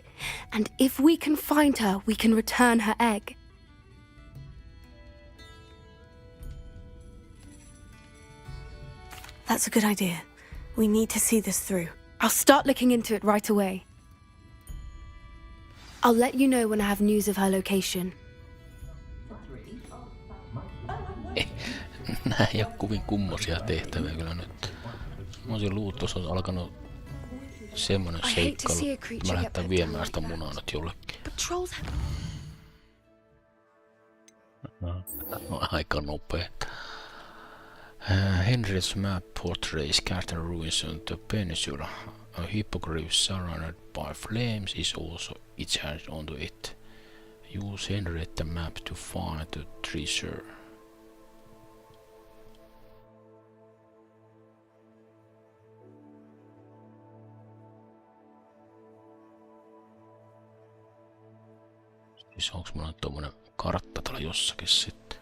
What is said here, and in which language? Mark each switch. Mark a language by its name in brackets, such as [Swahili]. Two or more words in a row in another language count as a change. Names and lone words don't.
[English] And if we can find her, we can return her egg. That's a good idea. We need to see this through. I'll start looking into it right away. I'll let you know when I have news of her location. [Finnish] Nää ei ole kovin kummosia tehtäviä kyllä nyt. Mä olisin luullut, että olisi alkanut semmonen seikkailu. Mä lähdetään viemään sitä munaa nyt jollekin. Aika nopeeta. [English] Henry's map portrays scattered ruins on the peninsula. A hippogriff surrounded by flames is also etched onto it. Use Henrietta map to find the treasure. [Finnish] Siis onks mulla tommonen kartta täällä jossakin sitten?